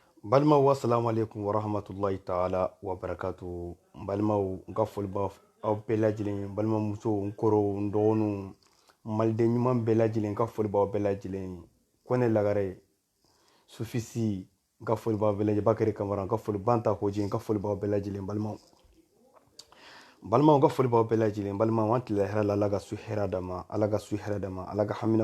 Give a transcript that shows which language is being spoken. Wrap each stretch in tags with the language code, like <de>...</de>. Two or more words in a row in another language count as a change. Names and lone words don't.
<ar>Balmaw السلام عليكم ورحمة الله تعالى وبركاته.</ar> <bm>Balmaw nga folba aw bɛɛ lajɛlen balimamuso n kɔrɔw n dɔgɔninw maliden ɲuman bɛɛ lajɛlen ka foli b'aw bɛɛ lajɛlen Kone Lagare Sufisi n ka foli b'aw bɛɛ lajɛlen Bakari Kamara n ka foli Banta Koji n ka foli b'aw bɛɛ lajɛlen balimaw n ka foli b'aw bɛɛ lajɛlen balimaw an tila hɛrɛ la Ala ka su hɛrɛ dama Ala ka su hɛrɛ dama Ala ka hamina</bm>